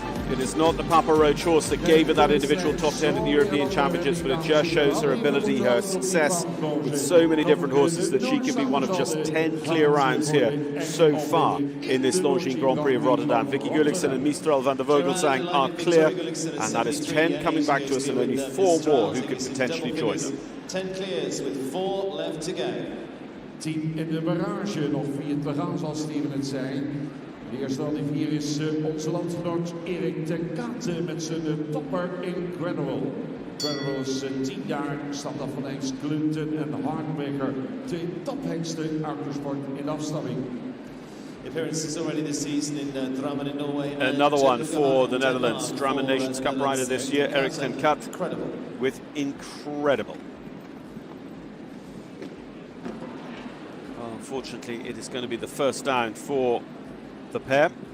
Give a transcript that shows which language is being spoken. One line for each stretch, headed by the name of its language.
English: It is not the Papa Roach horse that gave her that individual top 10 in the European Championships, but it just shows her ability, her success with so many different horses, that she can be one of just 10 clear rounds here so far in this Longines Grand Prix of Rotterdam. Vicky Gulliksen and Mistral van de Vogelzang are clear, and that is 10 coming back to us and only 4 more who could potentially join them. 10 clears with 4 left to go.
Dutch: 10 in de barrage, nog 4 te gaan zoals Steven het zei. De eerste van die 4 is onze landgenoot Erik ten Katen met zijn topper Incredible. Incredible is 10 jaar, stamt af van hengst Clinton en Heartbreaker. 2 tophengsten uit de sport in afstamming.
English: Appearances already this season in Drammen in Norway. Another one for the Netherlands. Drammen Nations Cup rider this year, Erik ten Kat, with Incredible. Unfortunately, it is going to be the first down for the pair.